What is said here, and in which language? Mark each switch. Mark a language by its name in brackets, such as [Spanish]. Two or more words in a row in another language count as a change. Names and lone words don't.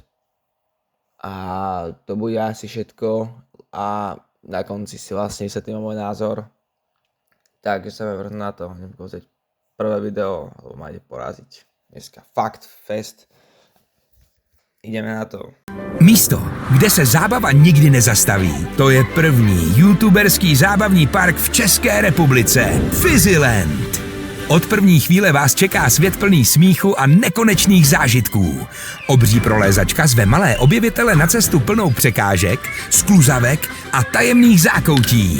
[Slovak] A to bude asi všetko. A na konci si vlastne vysvetlím môj názor. Takže sa vrhnú na to, idem pozrieť prvé video, lebo ma ide poraziť. Dneska fakt fest. Ideme na to. [Czech] Místo, kde se zábava nikdy nezastaví. To je první youtuberský zábavní park v České republice. Fizzyland. Od první chvíle vás čeká svět plný smíchu a nekonečných zážitků. Obří prolézačka zve malé objevitele na cestu plnou překážek, skluzavek a tajemných zákoutí.